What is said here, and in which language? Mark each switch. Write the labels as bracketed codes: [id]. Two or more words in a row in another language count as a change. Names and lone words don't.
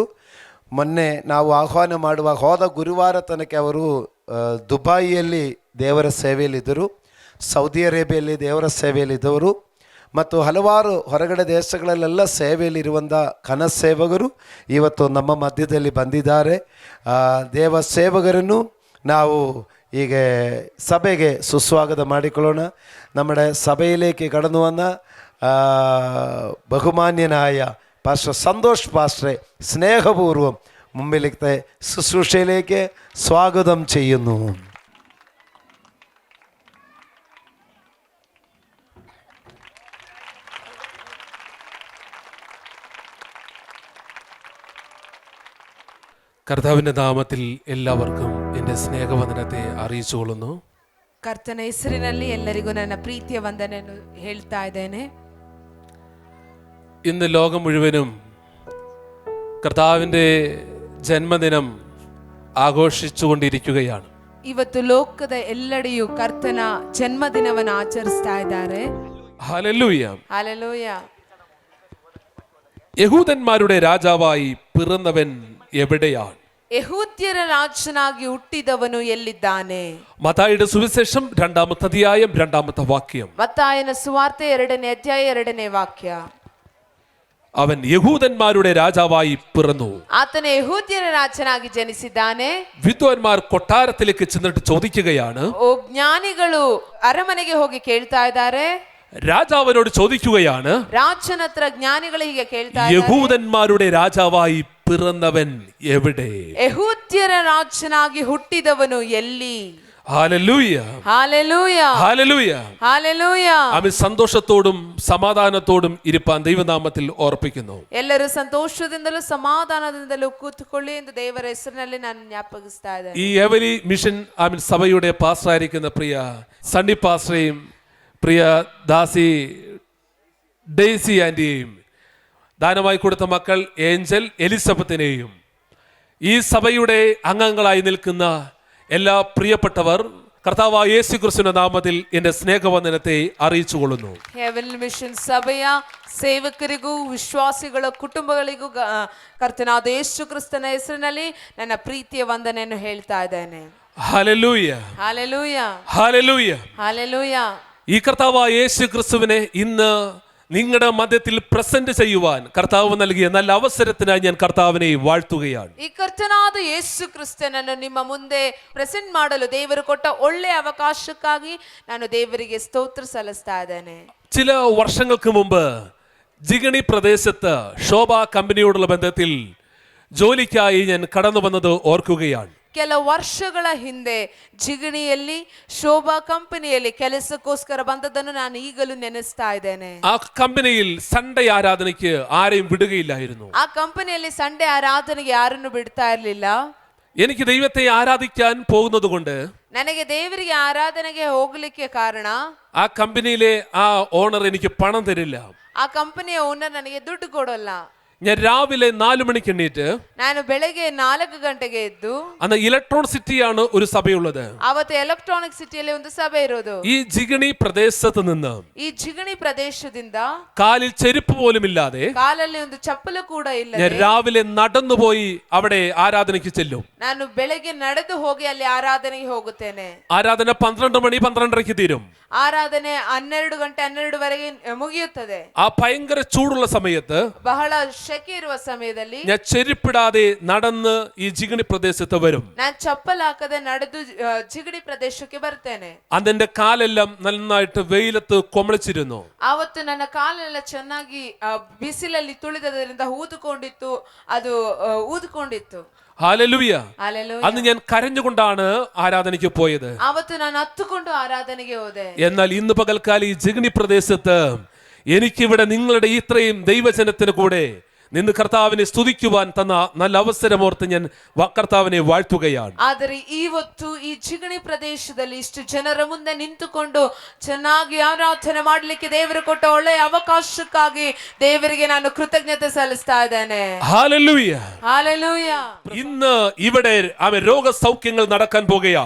[kn] ಮೊನ್ನೆ ನಾವು ಆಹ್ವಾನ ಮಾಡುವ ಹೋದ ಗುರುವಾರ ತನಕ ಅವರು ದುಬಾಯಿಯಲ್ಲಿ ದೇವರ ಸೇವೆಯಲ್ಲಿದ್ದರು, ಸೌದಿ ಅರೇಬಿಯಲ್ಲಿ ದೇವರ ಸೇವೆಯಲ್ಲಿದ್ದವರು ಮತ್ತು ಹಲವಾರು ಹೊರಗಡೆ ದೇಶಗಳಲ್ಲೆಲ್ಲ ಸೇವೆಯಲ್ಲಿರುವಂಥ ಕನಸೇವಕರು ಇವತ್ತು ನಮ್ಮ ಮಧ್ಯದಲ್ಲಿ ಬಂದಿದ್ದಾರೆ. ದೇವ ಸೇವಕರನ್ನು ನಾವು ಈಗ ಸಭೆಗೆ ಸುಸ್ವಾಗತ ಮಾಡಿಕೊಳ್ಳೋಣ. [ml] നമ്മുടെ സഭയിലേക്ക് കടന്നു വന്ന ബഹുമാന്യനായ പാസ്റ്റർ സന്തോഷ് പാസ്റ്ററെ സ്നേഹപൂർവ്വം മുമ്പിലത്തെ ശുശ്രൂഷയിലേക്ക് സ്വാഗതം ചെയ്യുന്നു. കർത്താവിൻ്റെ നാമത്തിൽ എല്ലാവർക്കും എൻ്റെ സ്നേഹവന്ദനത്തെ അറിയിച്ചുകൊള്ളുന്നു. [kn] ಕರ್ತನ ಹೆಸರಿನಲ್ಲಿ ಎಲ್ಲರಿಗೂ ನನ್ನ ಪ್ರೀತಿಯ ವಂದನೆಯನ್ನು ಹೇಳ್ತಾ ಇದ್ದೇನೆ. [ml] ഇന്ന് ലോകം മുഴുവനും കർത്താവിൻ്റെ ജന്മദിനം ആഘോഷിച്ചുകൊണ്ടിരിക്കുകയാണ്. [kn] ಇವತ್ತು ಲೋಕದ ಎಲ್ಲೆಡೆಯೂ ಕರ್ತನ ಜನ್ಮದಿನವನ್ನು ಆಚರಿಸ್ತಾ ಇದ್ದಾರೆ. [ml] ഹല്ലേലൂയ. [kn] ಹಲ್ಲೆಲೂಯ. [ml] യഹൂദന്മാരുടെ രാജാവായി പിറന്നവൻ എവിടെയാണ്? [kn] ಯೆಹೂದ್ಯರ ರಾಜನಾಗಿ ಹುಟ್ಟಿದವನು ಎಲ್ಲಿದ್ದಾನೆ? [ml] മത്തായിയുടെ സുവിശേഷം 2-ാമത്തെ അധ്യായം 2-ാമത്തെ വാക്യം. [kn] ಮತ್ತಾಯನ ಸುವಾರ್ತೆ 2ನೇ ಅಧ್ಯಾಯ 2ನೇ ವಾಕ್ಯ. [ml] അവൻ യഹൂദന്മാരുടെ രാജാവായി പിറന്നു. [kn] ಆತನ ಯೆಹೂದ್ಯರ ರಾಜನಾಗಿ ಜನಿಸಿದ್ದಾನೆ. [ml] വിദ്വാൻമാർ കൊട്ടാരത്തിലേക്ക് ചെന്നിട്ട് ചോദിക്കുകയാണ്. [kn] ಜ್ಞಾನಿಗಳು ಅರಮನೆಗೆ ಹೋಗಿ ಕೇಳ್ತಾ ಇದ್ದಾರೆ. [ml] രാജാവിനോട് ചോദിക്കുകയാണ്, [kn] ರಾಜನ ಹತ್ರ ಜ್ಞಾನಿಗಳಿಗೆ ಕೇಳ್ತಾ ಇದ್ದಾರೆ, [ml] യഹൂദന്മാരുടെ രാജാവായി പിറന്നവൻ എവിടെ? [kn] ಯೆಹೂದ್ಯರ ರಾಜನಾಗಿ ಹುಟ್ಟಿದವನು ಎಲ್ಲಿ? [ml] ഹല്ലേലൂയ. ഹല്ലേലൂയ. ഹല്ലേലൂയ. ഹല്ലേലൂയ. അവൻ സന്തോഷത്തോടും സമാധാനത്തോടും ഇരിപ്പാൻ ദൈവനാമത്തിൽ ഓർപ്പിക്കുന്നു. [kn] ಎಲ್ಲರೂ ಸಂತೋಷದಿಂದಲೂ ಸಮಾಧಾನದಿಂದಲೂ ಕೂತುಕೊಳ್ಳಿ ಎಂದು ದೇವರ ಹೆಸರಿನಲ್ಲಿ ನಾನು ಜ್ಞಾಪಕಿಸ್ತಾ ಇದ್ದೇನೆ. [ml] ഈ എവലി മിഷൻ സഭയുടെ പാസ്റ്ററായിരിക്കുന്ന പ്രിയ സണ്ണി പാസ്റ്ററേയും പ്രിയ ദാസി ഡെയ്സി ആൻറ്റിയെയും ദാനമായി കൊടുത്ത മക്കൾ ഏഞ്ചൽ എലിസബത്തിനെയും ഈ സഭയുടെ അംഗങ്ങളായി നിൽക്കുന്ന എല്ലാ പ്രിയപ്പെട്ടവർ കർത്താവായ യേശു ക്രിസ്തുവിന്റെ നാമത്തിൽ എൻ്റെ സ്നേഹവന്ദനത്തെ അറിയിച്ചുകൊള്ളുന്നു. [kn] ಹೆವೆನ್ ಮಿಷನ್ ಸಭೆಯ ಸೇವಕರಿಗೂ ವಿಶ್ವಾಸಿಗಳ ಕುಟುಂಬಗಳಿಗೂ ಕರ್ತನಾದ ಯೇಸು ಕ್ರಿಸ್ತನ ಹೆಸರಿನಲ್ಲಿ ನನ್ನ ಪ್ರೀತಿಯ ವಂದನೆಯನ್ನು ಹೇಳ್ತಾ ಇದ್ದೇನೆ. [ml] ഹല്ലേലൂയ. ഹല്ലേലൂയ. ഹല്ലേലൂയ. ഹല്ലേലൂയ. ഈ കർത്താവായ യേശു ക്രിസ്തുവിനെ ഇന്ന് നിങ്ങളുടെ മധ്യത്തിൽ പ്രസന്റ് ചെയ്യുവാൻ കർത്താവ് നൽകിയ നല്ല അവസരത്തിനായി ഞാൻ കർത്താവിനെ വാഴ്ത്തുകയാണ്. [kn] ಈ ಕರ್ತನಾದ ಯೇಸು ಕ್ರಿಸ್ತನನ್ನು ನಿಮ್ಮ ಮುಂದೆ ಪ್ರೆಸೆಂಟ್ ಮಾಡಲು ದೇವರು ಕೊಟ್ಟ ಒಳ್ಳೆಯ ಅವಕಾಶಕ್ಕಾಗಿ ನಾನು ದೇವರಿಗೆ ಸ್ತೋತ್ರ ಸಲ್ಲಿಸ್ತಾ ಇದ್ದೇನೆ. [ml] ചില വർഷങ്ങൾക്ക് മുമ്പ് ജിഗണി പ്രദേശത്ത് ശോഭ കമ്പനിയോടുള്ള ബന്ധത്തിൽ ജോലിക്കായി ഞാൻ കടന്നു വന്നത് ഓർക്കുകയാണ്. [kn] ಕೆಲ ವರ್ಷಗಳ ಹಿಂದೆ ಜಿಗಣಿಯಲ್ಲಿ ಶೋಭಾ ಕಂಪನಿಯಲ್ಲಿ ಕೆಲಸಕ್ಕೋಸ್ಕರ ಬಂದದ್ದನ್ನು ನಾನು ಈಗಲೂ ನೆನೆಸ್ತಾ ಇದ್ದೇನೆ. [ml] ആ കമ്പനിയിൽ സൺഡേ ആരാധനയ്ക്ക് ആരെയും വിടുകയില്ലായിരുന്നു. [kn] ಆ ಕಂಪನಿಯಲ್ಲಿ ಸಂಡೇ ಆರಾಧನೆಗೆ ಯಾರನ್ನು ಬಿಡ್ತಾ ಇರಲಿಲ್ಲ. [ml] എനിക്ക് ദൈവത്തെ ആരാധിക്കാൻ പോകുന്നത് കൊണ്ട് [kn] ನನಗೆ ದೇವರಿಗೆ ಆರಾಧನೆಗೆ ಹೋಗ್ಲಿಕ್ಕೆ ಕಾರಣ [ml] ആ കമ്പനിയിലെ ആ ഓണർ എനിക്ക് പണം തരില്ല. [kn] ಆ ಕಂಪನಿಯ ಓನರ್ ನನಗೆ ದುಡ್ಡು ಕೊಡಲ್ಲ. [ml] ഞാൻ രാവിലെ 4 മണിക്ക് എണ്ണീറ്റ് [kn] ನಾನು ಬೆಳಗ್ಗೆ 4 ಗಂಟೆಗೆ ಎದ್ದು, [ml] അന്ന് ഇലക്ട്രോണിക് സിറ്റിയാണ് ഒരു സഭയുള്ളത്. [kn] ಅವತ್ತು ಎಲೆಕ್ಟ್ರಾನಿಕ್ ಸಿಟಿಯಲ್ಲಿ ಒಂದು ಸಭೆ ಇರೋದು. [ml] ഈ ജിഗണി പ്രദേശത്ത് നിന്ന് [kn] ಈ ಜಿಗಣಿ ಪ್ರದೇಶದಿಂದ [ml] കാലിൽ ചെരുപ്പ് പോലും ഇല്ലാതെ [kn] ಕಾಲಲ್ಲಿ ಒಂದು ಚಪ್ಪಲು ಕೂಡ ಇಲ್ಲ. [ml] ഞാൻ രാവിലെ നടന്നുപോയി അവിടെ ആരാധനയ്ക്ക് ചെല്ലും. [kn] ನಾನು ಬೆಳಗ್ಗೆ ನಡೆದು ಹೋಗಿ ಅಲ್ಲಿ ಆರಾಧನೆಗೆ ಹೋಗುತ್ತೇನೆ. [ml] ആരാധന 12 മണി 12:30ക്ക് തീരും. [kn] ಆರಾಧನೆ 12 ಗಂಟೆ 12ವರೆಗೆ ಮುಗಿಯುತ್ತದೆ. [ml] ആ ഭയങ്കര ചൂടുള്ള സമയത്ത് [kn] ಬಹಳ ಶೆಕೆ ಇರುವ ಸಮಯದಲ್ಲಿ [ml] ഞാൻ ചെരുപ്പിടാതെ നടന്ന് ഈ ജിഗണി പ്രദേശത്ത് വരും. [kn] ನಾನು ಚಪ್ಪಲ್ ಹಾಕದೆ ನಡೆದು ಜಿಗಣಿ ಪ್ರದೇಶಕ್ಕೆ ಬರ್ತೇನೆ. [ml] അതെന്റെ കാലെല്ലാം നന്നായിട്ട് വെയിലത്ത് കൊമളിച്ചിരുന്നു. [kn] ಆವತ್ತು ನನ್ನ ಕಾಲೆಲ್ಲ ಚೆನ್ನಾಗಿ ಬಿಸಿಲಲ್ಲಿ ತುಳಿದದರಿಂದ ಊದಿಕೊಂಡಿತ್ತು, ಅದು ಊದಿಕೊಂಡಿತ್ತು. [ml] ഹല്ലേലൂയ. [kn] Hallelujah. [ml] അന്ന് ഞാൻ കരഞ്ഞുകൊണ്ടാണ് ആരാധനയ്ക്ക് പോയത്. [kn] ಅವತ್ತು ನಾನು ಹತ್ತುಕೊಂಡು ಆರಾಧನೆಗೆ ಹೋದೆ. [ml] എന്നാൽ ഇന്ന് പകൽക്കാലം ഈ ജിഗ്നി പ്രദേശത്ത് എനിക്കിവിടെ നിങ്ങളുടെ ഇത്രയും ദൈവജനത്തിന് കൂടെ നിന്ന് കർത്താവിനെ സ്തുതിക്കുവാൻ തന്ന നല്ല അവസരമോർത്ത് ഞാൻ കർത്താവിനെ വാഴ്ത്തുകയാണ്. [kn] ಆದರೆ ಇವತ್ತು ಈ ಜಿಗಣಿ ಪ್ರದೇಶದಲ್ಲಿ ಇಷ್ಟು ಜನರ ಮುಂದೆ ನಿಂತುಕೊಂಡು ಚೆನ್ನಾಗಿ ಆರಾಧನೆ ಮಾಡಲಿಕ್ಕೆ ದೇವರು ಕೊಟ್ಟ ಒಳ್ಳೆಯ ಅವಕಾಶಕ್ಕಾಗಿ ದೇವರಿಗೆ ನಾನು ಕೃತಜ್ಞತೆ ಸಲ್ಲಿಸ್ತಾ ಇದ್ದೇನೆ. [ml] ഹല്ലേലൂയ. [kn] ಹಾಲೆಲೂಯ. [ml] ഇന്ന് ഇവിടെ അവൻ രോഗസൗഖ്യങ്ങൾ നടക്കാൻ പോകുകയാണ്.